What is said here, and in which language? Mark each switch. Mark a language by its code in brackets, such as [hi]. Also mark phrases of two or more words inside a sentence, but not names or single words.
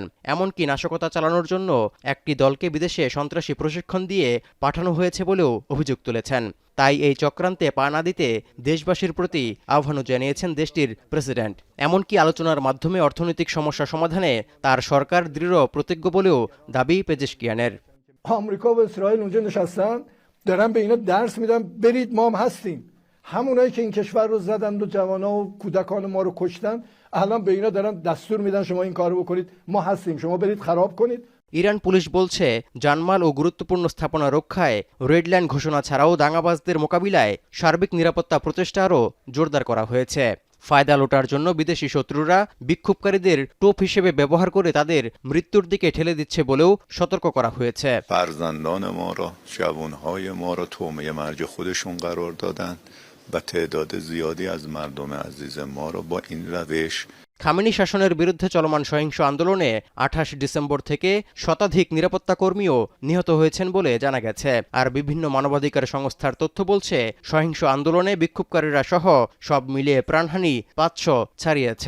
[bn] এমনকি নাশকতা চালানোর জন্য একটি দলকে বিদেশে সন্ত্রাসী প্রশিক্ষণ দিয়ে পাঠানো হয়েছে বলেও অভিযোগ তুলেছেন। তাই এই চক্রান্তে পা না দিতে দেশবাসীর প্রতি আহ্বানও জানিয়েছেন দেশটির প্রেসিডেন্ট। এমনকি আলোচনার মাধ্যমে অর্থনৈতিক সমস্যা সমাধানে তার সরকার দৃঢ় প্রতিজ্ঞ বলেও দাবি পেজেশকিয়ানের। [fa] دارن به اینا درس میدن برید ما هم هستیم همونایی که این کشور رو زدن و جوانا و کودکان ما رو کشتن الان به اینا دارن دستور میدن شما این کارو بکنید ما هستیم شما برید خراب کنید। [bn] ইরান পুলিশ বলছে জানমাল ও গুরুত্বপূর্ণ স্থাপনা রক্ষায় রেড লাইন ঘোষণা ছাড়াও দাঙ্গাবাজদের মোকাবিলায় সার্বিক নিরাপত্তা প্রচেষ্টা আরও জোরদার করা হয়েছে। ফায়দা লোটার জন্য বিদেশি শত্রুরা বিক্ষোভকারীদের টোপ হিসেবে ব্যবহার করে তাদের মৃত্যুর দিকে ঠেলে দিচ্ছে বলেও সতর্ক করা হয়েছে। [fa] فرزندان ما را جوانهای ما را طعمه مرگ خودشون قرار دادن و تعداد زیادی از مردم عزیز ما را با این روش [bn] খামেনি শাসনের বিরুদ্ধে চলমান সহিংস আন্দোলনে ২৮ ডিসেম্বর থেকে শতাধিক নিরাপত্তা কর্মীও নিহত হয়েছেন বলে জানা গেছে। আর বিভিন্ন মানবাধিকার সংস্থার তথ্য বলছে সহিংস আন্দোলনে বিক্ষোভকারীরা সহ সব মিলিয়ে প্রাণহানি ৫০০ ছাড়িয়েছে।